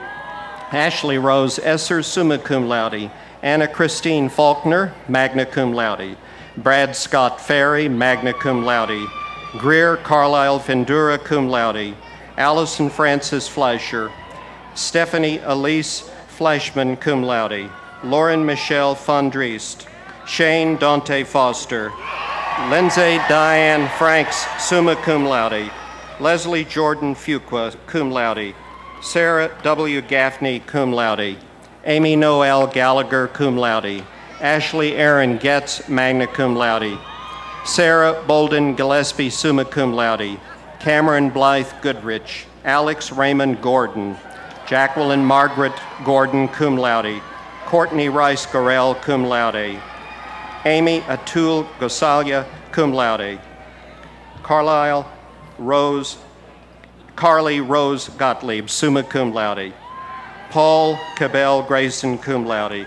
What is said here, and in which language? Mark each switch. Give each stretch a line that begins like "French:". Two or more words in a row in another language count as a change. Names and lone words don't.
English: Ashley Rose Esser,
Latin: summa cum laude.
English: Anna Christine Faulkner,
Latin: magna cum laude.
English: Brad Scott Ferry,
Latin: magna cum laude.
English: Greer Carlisle Fendura,
Latin: cum laude.
English: Allison Francis Fleischer. Stephanie Elise Fleischman,
Latin: cum laude.
English: Lauren Michelle Fondriest. Shane Dante Foster. Lindsay Diane Franks,
Latin: summa cum laude.
English: Leslie Jordan Fuqua,
Latin: cum laude.
English: Sarah W. Gaffney,
Latin: cum laude.
English: Amy Noel Gallagher,
Latin: cum laude.
English: Ashley Aaron Getz,
Latin: magna cum laude.
English: Sarah Bolden Gillespie,
Latin: summa cum laude.
English: Cameron Blythe Goodrich. Alex Raymond Gordon. Jacqueline Margaret Gordon,
Latin: cum laude.
English: Courtney Rice Gorell,
Latin: cum laude.
English: Amy Atul Gosalia,
Latin: cum laude.
English: Carly Rose Gottlieb,
Latin: summa cum laude.
English: Paul Cabell Grayson,
Latin: cum laude.